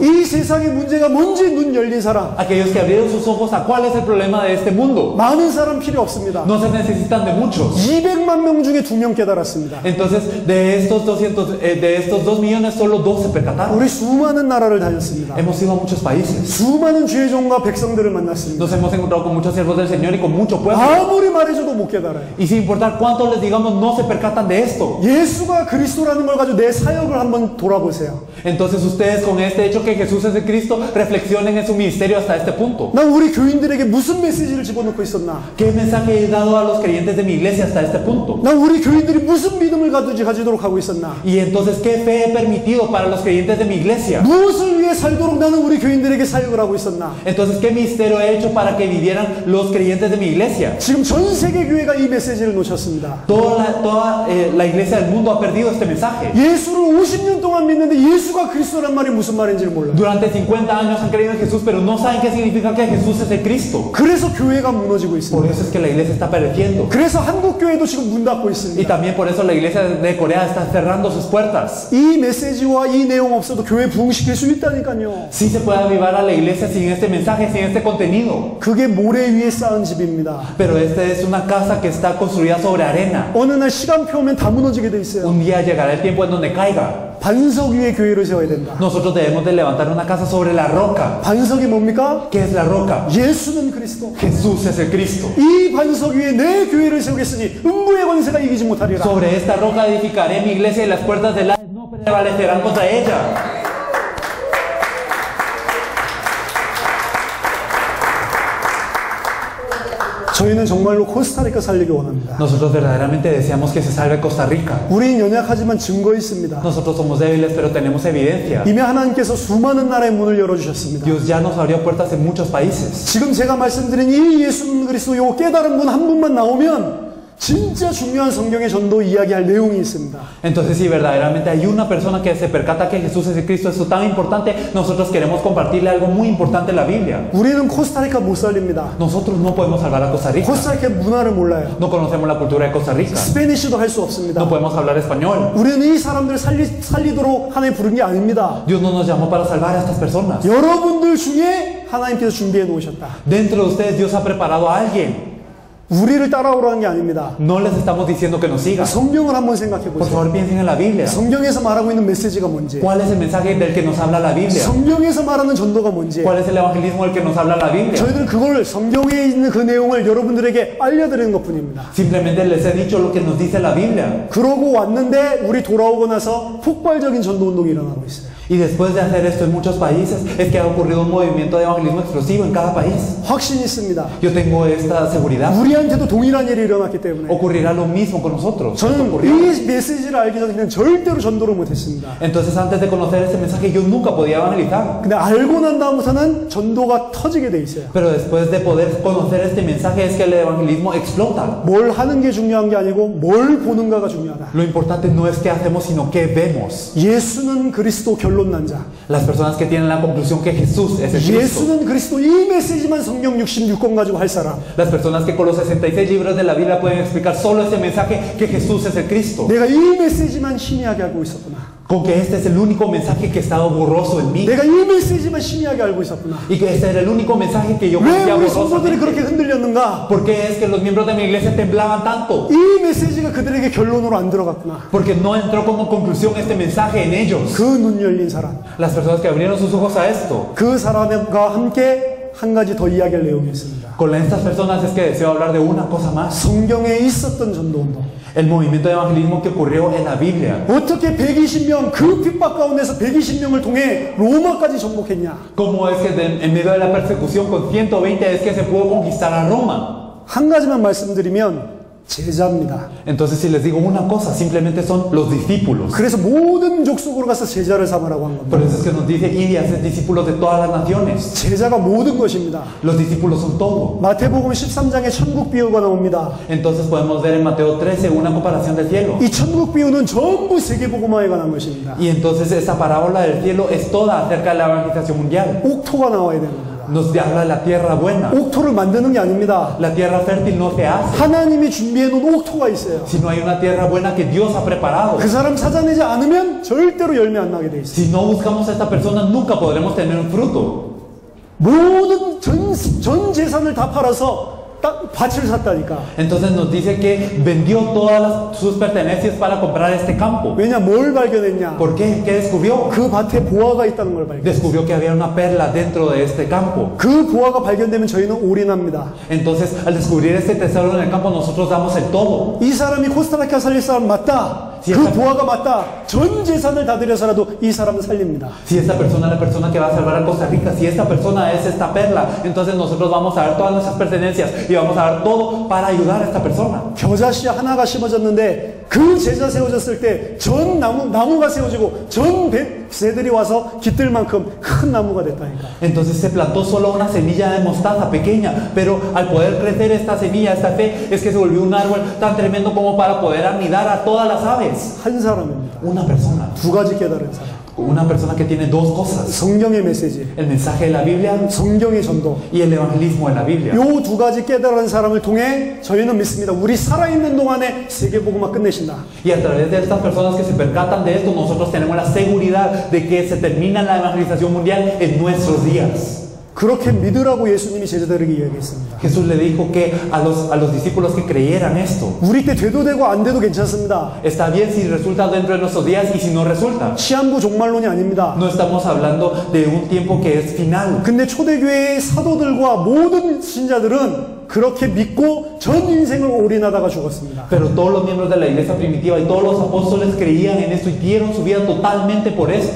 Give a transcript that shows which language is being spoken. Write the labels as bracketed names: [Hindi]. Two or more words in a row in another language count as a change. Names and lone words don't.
[Korean] 이 세상의 문제가 뭔지 눈 열린 사람. [Spanish] Aquellos que abrieron sus ojos a cuál es el problema de este mundo. [Korean] 많은 사람 필요 없습니다. [Spanish] No se necesitan de muchos. [Korean] 200만 명 중에 2명 깨달았습니다. [Spanish] Entonces, de estos 2 millones, solo 2 se percataron. [Korean] 우리 수많은 나라를 다녔습니다. [Spanish] Hemos ido a muchos países. [Korean] 수많은 주의 종과 백성들을 만났습니다. [Spanish] Nos hemos encontrado con muchos siervos del Señor y con mucho pueblo. [Korean] 아무리 말해줘도 못 깨달아요. [Spanish] Y sin importar cuánto les digamos, no se percatan de esto. [Korean] 예수가 그리스도라는 걸 가지고 내 사역을 한번 돌아보세요. [Spanish] Entonces ustedes, con este hecho que Jesús es el Cristo, reflexionen en su ministerio hasta este punto. [Korean] 난 우리 교인들에게 무슨 메시지를 집어넣고 있었나? [Spanish] ¿Qué mensaje he dado a los creyentes de mi iglesia hasta este punto? [Korean] 난 우리 교인들이 무슨 믿음을 가지도록 하고 있었나? [Spanish] Y entonces, ¿qué fe he permitido para los creyentes de mi iglesia? [Korean] 무엇을 위해 살도록 나는 우리 교인들에게 사역을 하고 있었나? [Spanish] Entonces, ¿qué ministerio he hecho para que vivieran los creyentes de mi iglesia? [Korean] 지금 전 세계 교회가 이 메시지를 놓쳤습니다. [Spanish] Toda la iglesia del mundo ha perdido este mensaje. [Korean] 예수를 50년 동안 믿는데 예수가 그리스도란 말이 무슨 말인지를 몰라요. [Spanish] Durante 50 años han creído en Jesús, pero no saben qué significa que Jesús es el Cristo. [Korean] 그래서 교회가 무너지고 [Spanish] Por [Korean] 있습니다. [Spanish] eso es que la iglesia está pereciendo. [Korean] 그래서 한국 교회도 지금 문 닫고 [Spanish] Y [Korean] 있습니다. [Spanish] también por eso la iglesia de Corea está cerrando sus puertas. [Korean] 이 메시지와 이 내용 없어도 교회 부흥시킬 수 있다니까요. [Spanish] Sí se puede avivar a la iglesia sin este mensaje, sin este contenido. [Korean] 그게 모래 위에 쌓은 집입니다. [Spanish] Pero esta es una casa que está construida sobre arena. [Korean] 어느 날 시간표 오면 다 무너지게 돼 있어요. [Spanish] Un día llegará el tiempo en donde caiga. [Korean] 반석 위에 교회를 세워야 된다. [Spanish] Nosotros debemos de levantar una casa sobre la roca. [Korean] 반석이 뭡니까? [Spanish] ¿Qué es la roca? [Korean] 예수는 그리스도. [Spanish] Jesús es el Cristo. [Korean] 이 반석 위에 내 교회를 세우겠으니 음부의 권세가 이기지 못하리라. [Spanish] Sobre esta roca edificaré mi iglesia y las puertas del Hades no prevalecerán contra ella. [Korean] 저희는 정말로 코스타리카 살리기 원합니다. [Spanish] Nosotros verdaderamente deseamos que se salve Costa Rica. [Korean] 우린 연약하지만 증거 있습니다. [Spanish] Nosotros somos débiles, pero tenemos evidencia. [Korean] 이미 하나님께서 수많은 나라의 문을 열어주셨습니다. [Spanish] Dios ya nos abrió puertas en muchos países. [Korean] 지금 제가 말씀드린 이 예수 그리스도 요 깨달은 분 한 분만 나오면 진짜 중요한 성경의 전도 이야기할 내용이 있습니다. [Spanish] Entonces, si verdaderamente hay una persona que se percata que Jesús es el Cristo, eso tan importante, nosotros queremos compartirle algo muy importante en la Biblia. [Korean] 우리는 코스타리카 못 살립니다. [Spanish] Nosotros no podemos salvar a Costa Rica. [Korean] 코스타리카 문화를 몰라요. [Spanish] No conocemos la cultura de Costa Rica. [Korean] 스페니쉬도 할 수 없습니다. [Spanish] No podemos hablar español. [Korean] 우리는 이 사람들을 살리도록 하나님 부른 게 아닙니다. [Spanish] Dios no nos llamó para salvar a estas personas. [Korean] 여러분들 중에 하나님께서 준비해 놓으셨다. [Spanish] Dentro de ustedes Dios ha preparado a alguien. [Korean] 우리를 따라오라는 게 아닙니다. [Spanish] No les estamos diciendo que nos sigan. [Korean] 성경을 한번 생각해 [Spanish] Por [Korean] 보세요. [Spanish] favor, piensen en la Biblia. [Korean] 성경에서 말하고 있는 메시지가 뭔지, [Spanish] ¿Cuál es el mensaje del que nos habla la Biblia? [Korean] 성경에서 말하는 전도가 뭔지, [Spanish] ¿Cuál es el evangelismo del que nos habla la Biblia? [Korean] 저희들은 그걸 성경에 있는 그 내용을 여러분들에게 알려드리는 것뿐입니다. [Spanish] Simplemente les he dicho lo que nos dice la Biblia. [Korean] 그러고 왔는데 우리 돌아오고 나서 폭발적인 전도 운동이 일어나고 있어요. [Spanish] Y después de hacer esto en muchos países, es que ha ocurrido un movimiento de evangelismo explosivo en cada país. [Korean] 확신이 있습니다. [Spanish] Yo tengo esta seguridad. [Korean] 우리한테도 동일한 일이 일어났기 때문에 [Spanish] Ocurrirá lo mismo con nosotros. Esto [Korean] 저는 [Spanish] ocurrió. [Korean] 이 메시지를 알기 전에 그냥 절대로 전도를 못했습니다. [Spanish] Entonces, antes de conocer este mensaje, yo nunca podía evangelizar. [Korean] 근데 알고 난 다음부터는 전도가 터지게 돼 있어요. [Spanish] Pero después de poder conocer este mensaje, es que el evangelismo explota. [Korean] 뭘 하는 게 중요한 게 아니고 뭘 보는가가 중요하다. [Spanish] Lo importante no es qué hacemos, sino qué vemos. [Korean] 예수는 그리스도 결론난 자. [Spanish] Las personas que tienen la conclusión que Jesús es el Cristo. [Korean] 예수는 그리스도 이 메시지만 성경 66권 가지고 할 사람. [Spanish] Las personas que con los 66 libros de la Biblia pueden explicar solo este mensaje que Jesús es el Cristo. [Korean] 내가 이 메시지만 희미하게 알고 있었구나. [Spanish] Con que este es el único mensaje que estaba borroso en mí. [Korean] 내가 이 메시지만 희미하게 알고 있었구나. [Spanish] Y que este era el único mensaje que yo [Korean] 왜 [Spanish] conocía [Korean] 우리 성도들이 그렇게 [Spanish] borrosamente. [Korean] 흔들렸는가? [Spanish] ¿Por qué es que los miembros de mi iglesia temblaban tanto? [Korean] 이 메시지가 그들에게 결론으로 안 들어갔구나. [Spanish] Porque no entró como conclusión este mensaje en ellos. [Korean] 그 눈 열린 사람, [Spanish] Las personas que abrieron sus ojos a esto. [Korean] 그 사람과 함께 한 가지 더 이야기할 내용이 있습니다. [Spanish] Con estas personas es que deseo hablar de una cosa más. [Korean] 성경에 있었던 전도운동. [Spanish] El movimiento de evangelismo que ocurrió en la Biblia. [Korean] 어떻게 120명 그 핍박 가운데서 120명을 통해 로마까지 정복했냐? [Spanish] ¿Cómo es que en medio de la persecución con 120 es que se pudo conquistar a Roma? [Korean] 한 가지만 말씀드리면 제자입니다. [Spanish] Entonces, si les digo una cosa, simplemente son los discípulos. [Korean] 그래서 모든 족속으로 가서 제자를 삼으라고 한 겁니다. [Spanish] Por eso es que nos dice ir y hacer discípulos de todas las naciones. [Korean] 제자가 모든 것입니다. [Spanish] Los discípulos son todo. [Korean] 마태복음 13장에 천국 비유가 나옵니다. [Spanish] Entonces podemos ver en Mateo 13 una comparación del cielo. [Korean] 이 천국 비유는 전부 세계복음화에 관한 것입니다. [Spanish] Y entonces esa parábola del cielo es toda acerca de la evangelización mundial. [Korean] 옥토가 나와야 되는 겁니다. [Spanish] Nos habla de la tierra buena. [Korean] 옥토를 만드는 게 아닙니다. [Spanish] La tierra fértil no se hace, [Korean] 하나님이 준비해 놓은 옥토가 있어요. [Spanish] sino hay una tierra buena que Dios ha preparado. [Korean] 그 사람 찾아내지 않으면 절대로 열매 안 나게 돼 있어요. [Spanish] Si no buscamos a esta persona, nunca podremos tener un fruto. [Korean] 모든 전 재산을 다 팔아서 딱 밭을 샀다니까. [Spanish] Entonces nos dice que vendió todas sus pertenencias para comprar este campo. [Korean] 왜냐, 뭘 발견했냐? [Spanish] ¿Por qué? ¿Qué descubrió? [Korean] 그 밭에 보화가 있다는 걸 발견했어요. [Spanish] Descubrió que había una perla dentro de este campo. [Korean] 그 보화가 발견되면 저희는 올인합니다. [Spanish] Entonces, al descubrir este tesoro en el campo, nosotros damos el todo. [Korean] 이 사람이 코스타리카 살릴 사람 맞다. 그 보화가 맞다. 전 재산을 다 들여서라도 이 사람은 살립니다. [Spanish] Si esta persona es la persona que va a salvar a Costa Rica, si esta persona es esta perla, entonces nosotros vamos a dar todas nuestras pertenencias y vamos a dar todo para ayudar a esta persona. [Korean] 겨자씨 하나가 심어졌는데 그 제자 세워졌을 때 전 나무가 세워지고 전 새들이 와서 깃들 만큼 큰 나무가 됐다니까. [Spanish] Entonces se plantó solo una semilla de mostaza pequeña, pero al poder crecer esta semilla, esta fe, es que se volvió un árbol tan tremendo como para poder anidar a todas las aves. [Korean] 한 사람입니다. [Spanish] Una persona. [Korean] 두 가지 깨달은 사람. [Spanish] Una persona que tiene dos cosas. [Korean] 성경의 메시지, [Spanish] El mensaje de la Biblia [Korean] 성경의 전도. [Spanish] y el evangelismo de la Biblia. [Korean] 요 두 가지 깨달은 사람을 통해 저희는 믿습니다. 우리 살아있는 동안에 세계복음화 끝내신다. [Spanish] Y a través de estas personas que se percatan de esto, nosotros tenemos la seguridad de que se termina la evangelización mundial en nuestros días. [Korean] 그렇게 믿으라고 예수님이 제자들에게 이야기했습니다. [Spanish] Jesús le dijo que a los discípulos que creyeran esto. [Korean] 우리 때 돼도 되고 안 돼도 괜찮습니다. [Spanish] Está bien si resulta dentro de nuestros días y si no resulta. [Korean] 시한부 종말론이 아닙니다. [Spanish] No estamos hablando de un tiempo que es final. [Korean] 근데 초대교회의 사도들과 모든 신자들은 그렇게 믿고 전 인생을 올인하다가 죽었습니다. [Spanish] Pero todos los miembros de la iglesia primitiva y todos los apóstoles creían en esto y dieron su vida totalmente por esto.